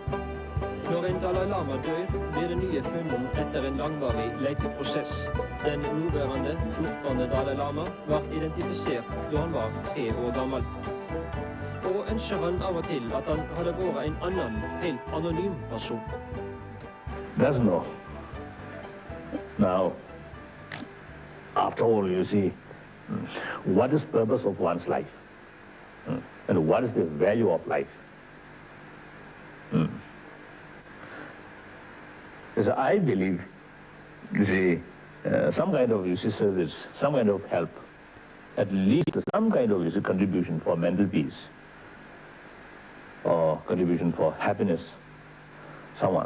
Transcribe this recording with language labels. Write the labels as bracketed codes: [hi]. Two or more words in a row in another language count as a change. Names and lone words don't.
[no] Når en Dalai Lama dør, blir det nye funnet etter en langvarig leteprosess. Den nåværende 14. Dalai Lama ble identifisert da han var 3 år gammel. Og ønsker han av og til at han hadde vært en annen, helt anonym person. [en] That's no. Now, after all, what is the purpose of one's life? And what is the value of life? So I believe, some kind of service, some kind of help, at least some kind of contribution for mental peace, or contribution for happiness, someone.